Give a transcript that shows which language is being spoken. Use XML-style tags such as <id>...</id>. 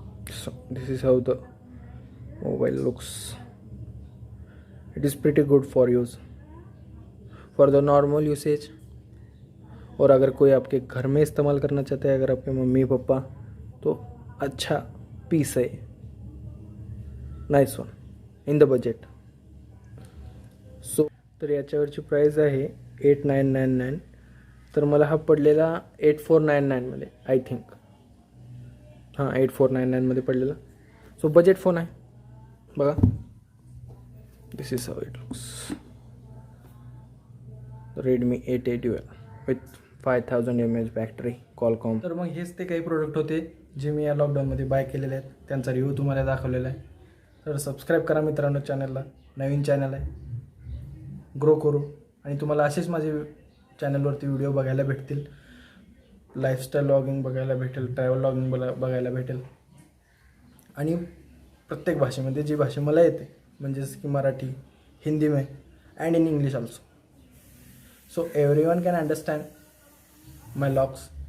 <en>So this is how the mobile looks. It is pretty good for use, for the normal usage.</en> <hi>और अगर कोई आपके घर में इस्तेमाल करना चाहता है, अगर आपके मम्मी पापा, तो अच्छा पीस है,</hi> <en>Nice one in the budget.</en> <mr>So तर याच्यावरची प्राईस आहे 8999. तर मला हा पडलेला 8499 मध्ये, आय थिंक. हां 8499 मध्ये पडलेला. सो बजेट फोन आहे बघा.</mr> <en>This is how it looks.</en> <mr>Redmi 8A Dual with 5000 mAh battery, Qualcomm. तर मग हेच ते काही प्रोडक्ट होते जे मी या लॉकडाऊनमध्ये बाय केलेले आहेत. त्यांचा रिव्ह्यू तुम्हाला दाखवलेला आहे. तर सबस्क्राईब करा मित्रांनो चॅनलला. नवीन चॅनल आहे, ग्रो करू. आणि तुम्हाला असेच माझे चॅनलवरती व्हिडिओ बघायला भेटतील. लाईफस्टाईल व्लॉगिंग बघायला भेटेल, ट्रॅव्हल व्लॉगिंग बघायला भेटेल. आणि प्रत्येक भाषेमध्ये जी भाषा मला येते, म्हणजे जसं की मराठी, हिंदी में</mr> <en>And in English also. So everyone can understand my vlogs.</en>